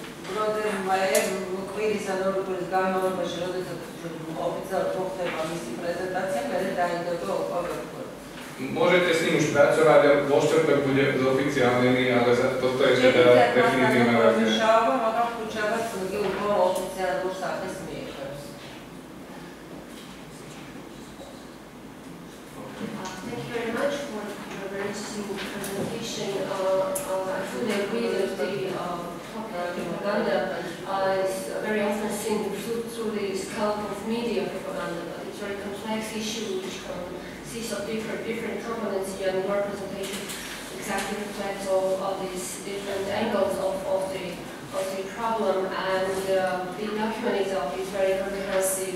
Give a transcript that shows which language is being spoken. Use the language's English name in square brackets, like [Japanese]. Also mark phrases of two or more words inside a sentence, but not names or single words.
[Slovak] Môžete s ním už pracovať, vo štvrtok bude zoficiálnený, ale toto je teda definitívna verzia. [English] Thank you very much for your very interesting presentation. I fully agree that the propaganda is very often seen through the scope of media propaganda, but it's a very complex issue which consists of different components here, and your presentation exactly reflects all these different angles of the problem, and the document itself is very comprehensive.